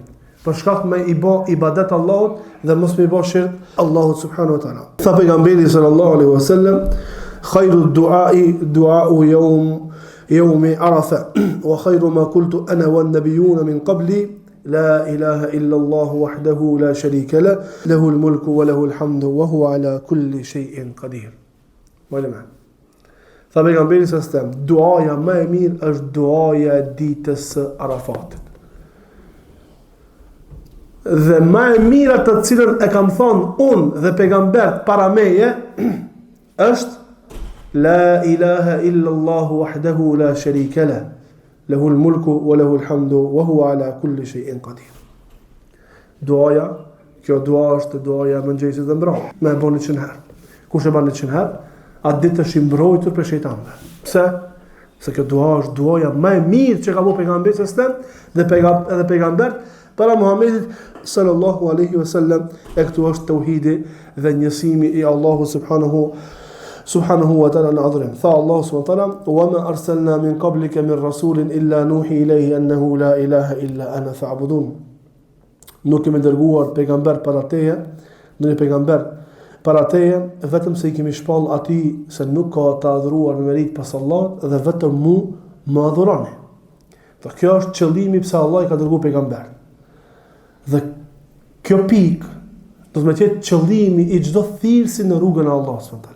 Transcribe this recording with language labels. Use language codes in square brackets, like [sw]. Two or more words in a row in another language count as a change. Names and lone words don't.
[sq] Për shkak me i bë ibadet Allahut dhe mos me i bë shirk Allahut [ar] سبحانه وتعالى. [sq] Tha pejgamberi [ar] صلى الله عليه وسلم، خير الدعاء دعاء يوم عرفة وخير ما قلت أنا والنبيون من قبلي لا إله إلا الله وحده لا شريك له له الملك وله الحمد وهو على كل شيء قدير. Malama. [sq] Tha pejgamberi [ar] صلى الله عليه وسلم, [sq] duaja më e mirë është duaja e ditës së Arafatit. Dhe më e mira të cilën e kam thonë unë dhe pejgambert para meje është [ar] لا إله إلا الله وحده لا شريك له له الملك وله الحمد وهو على كل شيء قدير. [sq] Duaja, kjo dua është duaja e mëngjesit dhe mbrëmjes. Më e bën 100 herë. Kush e bën 100 herë, atë ditë është i mbrojtur prej shejtanëve. Pse? Se kjo dua është duaja më e mirë që ka bëu pejgamberi dhe pejgambert para Muhamedit [ar] صلى الله عليه وسلم. [sq] E këtu është tauhidi dhe njësimi i Allahut [ar] سبحانه وتعالى [sq] në adhurim. Tha Allahu [ar] سبحانه وتعالى، وما أرسلنا من قبلك من رسول إلا نوحي إليه أنه لا إله إلا أنا فاعبدون. [sq] Nuk kemi dërguar pejgamber para teje, ndonjë pejgamber para teje, vetëm se i kemi shpall atij se nuk ka të adhuruar me merit pas Allahut dhe vetëm mu më adhuroni. Dhe kjo është qëllimi pse Allah i ka dërguar pejgamber. Dhe kjo pik do të më jetë qëllimi i çdo thirrsi në rrugën e Allahut [ar] سبحانه وتعالى.